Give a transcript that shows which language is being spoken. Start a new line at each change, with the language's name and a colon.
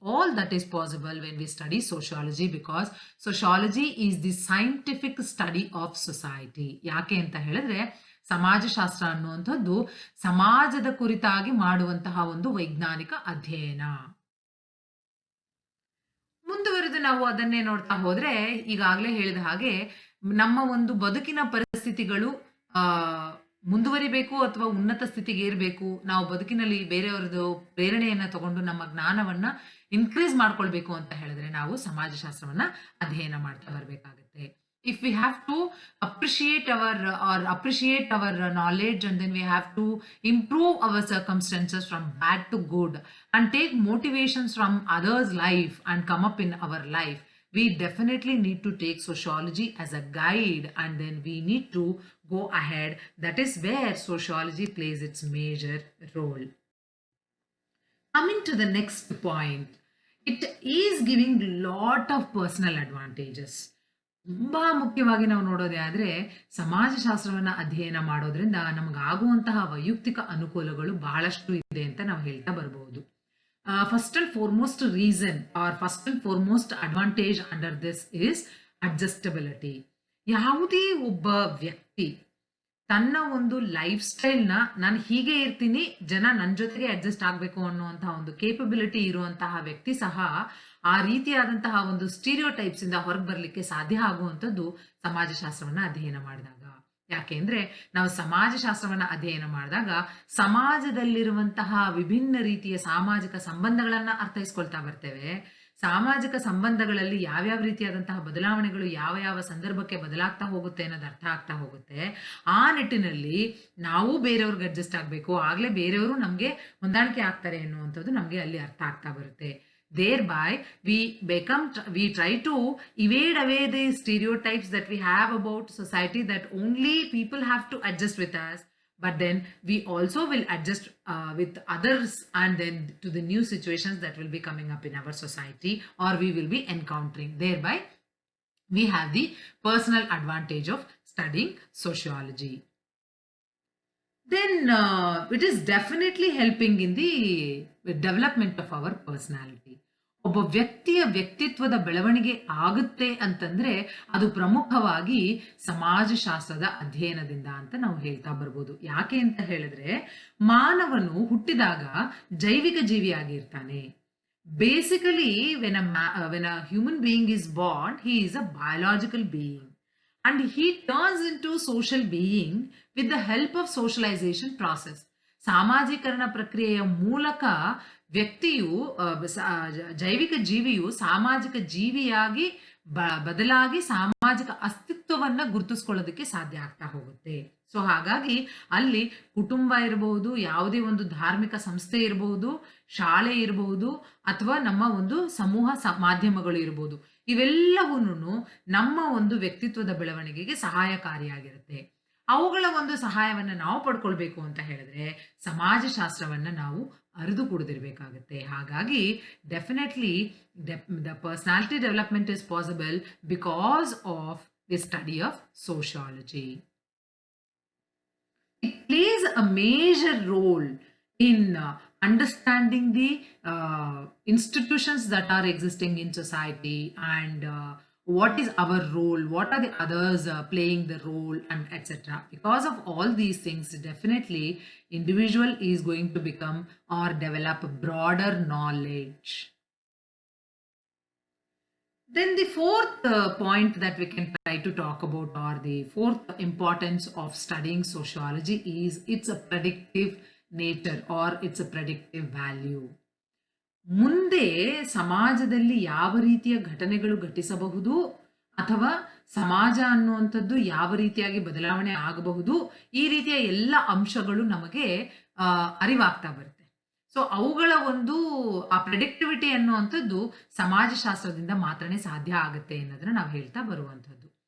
English: All that is possible when we study sociology, because sociology is the scientific study of society.
Kannada: ಯಾಕೆ ಅಂತ ಹೇಳಿದ್ರೆ ಸಮಾಜಶಾಸ್ತ್ರ ಅನ್ನುವಂಥದ್ದು ಸಮಾಜದ ಕುರಿತಾಗಿ ಮಾಡುವಂತಹ ಒಂದು ವೈಜ್ಞಾನಿಕ ಅಧ್ಯಯನ. ಮುಂದುವರೆದು ನಾವು ಅದನ್ನೇ ನೋಡ್ತಾ ಹೋದ್ರೆ ಈಗಾಗಲೇ ಹೇಳಿದ ಹಾಗೆ ನಮ್ಮ ಒಂದು ಬದುಕಿನ ಪರಿಸ್ಥಿತಿಗಳು ಆ ಮುಂದುವರಿಬೇಕು ಅಥವಾ ಉನ್ನತ ಸ್ಥಿತಿಗೆ ಏರ್ಬೇಕು, ನಾವು ಬದುಕಿನಲ್ಲಿ ಬೇರೆಯವರದು ಪ್ರೇರಣೆಯನ್ನ ತಗೊಂಡು ನಮ್ಮ ಜ್ಞಾನವನ್ನ ಇನ್ಕ್ರೀಸ್ ಮಾಡ್ಕೊಳ್ಬೇಕು ಅಂತ ಹೇಳಿದ್ರೆ ನಾವು ಸಮಾಜಶಾಸ್ತ್ರವನ್ನ ಅಧ್ಯಯನ ಮಾಡ್ತಾ ಬರ್ಬೇಕಾಗತ್ತೆ.
English: If we have to appreciate our knowledge, and then we have to improve our circumstances from bad to good and take motivations from others' life and come up in our life, we definitely need to take sociology as a guide, and then we need to go ahead. That is where sociology plays its major role. Coming to the next point, it is giving lot of personal advantages.
Kannada: ತುಂಬಾ ಮುಖ್ಯವಾಗಿ ನಾವು ನೋಡೋದೇ ಆದ್ರೆ ಸಮಾಜಶಾಸ್ತ್ರವನ್ನ ಅಧ್ಯಯನ ಮಾಡೋದ್ರಿಂದ ನಮಗಾಗುವಂತಹ ವೈಯಕ್ತಿಕ ಅನುಕೂಲಗಳು ಬಹಳಷ್ಟು ಇದೆ ಅಂತ ನಾವು ಹೇಳ್ತಾ ಬರಬಹುದು.
English: First and foremost reason are first and foremost advantage under this is adjustability.
Kannada: ಯಾವುದೇ ಒಬ್ಬ ವ್ಯಕ್ತಿ ತನ್ನ ಒಂದು ಲೈಫ್ ಸ್ಟೈಲ್ನ ನಾನು ಹೀಗೆ ಇರ್ತೀನಿ, ಜನ ನನ್ನ ಜೊತೆಗೆ ಅಡ್ಜಸ್ಟ್ ಆಗಬೇಕು ಅನ್ನುವಂತಹ ಒಂದು ಕೇಪಬಿಲಿಟಿ ಇರುವಂತಹ ವ್ಯಕ್ತಿ ಸಹ ಆ ರೀತಿಯಾದಂತಹ ಒಂದು ಸ್ಟೀರಿಯೋಟೈಪ್ಸ್ ಇಂದ ಹೊರಗೆ ಬರಲಿಕ್ಕೆ ಸಾಧ್ಯ ಆಗುವಂಥದ್ದು ಸಮಾಜಶಾಸ್ತ್ರವನ್ನ ಅಧ್ಯಯನ ಮಾಡಿದಾಗ. ಯಾಕೆಂದ್ರೆ ನಾವು ಸಮಾಜಶಾಸ್ತ್ರವನ್ನ ಅಧ್ಯಯನ ಮಾಡಿದಾಗ ಸಮಾಜದಲ್ಲಿರುವಂತಹ ವಿಭಿನ್ನ ರೀತಿಯ ಸಾಮಾಜಿಕ ಸಂಬಂಧಗಳನ್ನ ಅರ್ಥೈಸ್ಕೊಳ್ತಾ ಬರ್ತೇವೆ. ಸಾಮಾಜಿಕ ಸಂಬಂಧಗಳಲ್ಲಿ ಯಾವ್ಯಾವ ರೀತಿಯಾದಂತಹ ಬದಲಾವಣೆಗಳು ಯಾವ ಯಾವ ಸಂದರ್ಭಕ್ಕೆ ಬದಲಾಗ್ತಾ ಹೋಗುತ್ತೆ ಅನ್ನೋದು ಅರ್ಥ ಆಗ್ತಾ ಹೋಗುತ್ತೆ. ಆ ನಿಟ್ಟಿನಲ್ಲಿ ನಾವು ಬೇರೆಯವ್ರಿಗೆ ಅಡ್ಜಸ್ಟ್ ಆಗಬೇಕು, ಆಗ್ಲೇ ಬೇರೆಯವರು ನಮ್ಗೆ ಹೊಂದಾಣಿಕೆ ಆಗ್ತಾರೆ ಅನ್ನುವಂಥದ್ದು ನಮ್ಗೆ ಅಲ್ಲಿ ಅರ್ಥ ಆಗ್ತಾ ಬರುತ್ತೆ.
English: Thereby, we try to evade away the stereotypes that we have about society, that only people have to adjust with us, but then we also will adjust with others, and then to the new situations that will be coming up in our society or we will be encountering. Thereby, we have the personal advantage of studying sociology. Then it is definitely helping in the development of our personality.
Kannada: ಒಬ್ಬ ವ್ಯಕ್ತಿಯ ವ್ಯಕ್ತಿತ್ವದ ಬೆಳವಣಿಗೆ ಆಗುತ್ತೆ ಅಂತಂದ್ರೆ ಅದು ಪ್ರಮುಖವಾಗಿ ಸಮಾಜಶಾಸ್ತ್ರದ ಅಧ್ಯಯನದಿಂದ ಅಂತ ನಾವು ಹೇಳ್ತಾ ಬರ್ಬೋದು. ಯಾಕೆ ಅಂತ ಹೇಳಿದ್ರೆ ಮಾನವನು ಹುಟ್ಟಿದಾಗ ಜೈವಿಕ ಜೀವಿಯಾಗಿರ್ತಾನೆ.
English: Basically when a human being is born, he is a biological being, and he turns into social being with the help of socialization process.
Kannada: ಸಾಮಾಜೀಕರಣ ಪ್ರಕ್ರಿಯೆಯ ಮೂಲಕ ವ್ಯಕ್ತಿಯು ಜೈವಿಕ ಜೀವಿಯು ಸಾಮಾಜಿಕ ಜೀವಿಯಾಗಿ ಬದಲಾಗಿ ಸಾಮಾಜಿಕ ಅಸ್ತಿತ್ವವನ್ನ ಗುರುತಿಸ್ಕೊಳ್ಳೋದಕ್ಕೆ ಸಾಧ್ಯ ಆಗ್ತಾ ಹೋಗುತ್ತೆ. ಸೊ ಹಾಗಾಗಿ ಅಲ್ಲಿ ಕುಟುಂಬ ಇರಬಹುದು, ಯಾವುದೇ ಒಂದು ಧಾರ್ಮಿಕ ಸಂಸ್ಥೆ ಇರಬಹುದು, ಶಾಲೆ ಇರಬಹುದು, ಅಥವಾ ನಮ್ಮ ಒಂದು ಸಮೂಹ ಮಾಧ್ಯಮಗಳು ಇರಬಹುದು, ಇವೆಲ್ಲವೂ ನಮ್ಮ ಒಂದು ವ್ಯಕ್ತಿತ್ವದ ಬೆಳವಣಿಗೆಗೆ ಸಹಾಯಕಾರಿಯಾಗಿರುತ್ತೆ. ಅವುಗಳ ಒಂದು ಸಹಾಯವನ್ನ ನಾವು ಪಡ್ಕೊಳ್ಬೇಕು ಅಂತ ಹೇಳಿದ್ರೆ ಸಮಾಜಶಾಸ್ತ್ರವನ್ನ ನಾವು ಅರಿದು ಕುಡಿದಿರ್ಬೇಕಾಗತ್ತೆ. ಹಾಗಾಗಿ
English: Definitely the personality development is possible because of the study of sociology. It plays a major role in understanding the institutions that are existing in society and what is our role, what are the others playing the role, and etc. Because of all these things, definitely individual is going to become or develop broader knowledge. Then the fourth point that we can try to talk about, or the fourth importance of studying sociology, is it's a predictive nature or it's a predictive value.
Kannada: ಮುಂದೆ ಸಮಾಜದಲ್ಲಿ ಯಾವ ರೀತಿಯ ಘಟನೆಗಳು ಘಟಿಸಬಹುದು ಅಥವಾ ಸಮಾಜ ಅನ್ನುವಂಥದ್ದು ಯಾವ ರೀತಿಯಾಗಿ ಬದಲಾವಣೆ ಆಗಬಹುದು, ಈ ರೀತಿಯ ಎಲ್ಲ ಅಂಶಗಳು ನಮಗೆ ಅರಿವಾಗ್ತಾ ಬರುತ್ತೆ. ಸೊ ಅವುಗಳ ಒಂದು ಆ ಪ್ರೆಡಿಕ್ಟಿವಿಟಿ ಅನ್ನುವಂಥದ್ದು ಸಮಾಜಶಾಸ್ತ್ರದಿಂದ ಮಾತ್ರನೇ ಸಾಧ್ಯ ಆಗುತ್ತೆ ಅನ್ನೋದನ್ನ ನಾವು ಹೇಳ್ತಾ ಬರುವಂಥದ್ದು.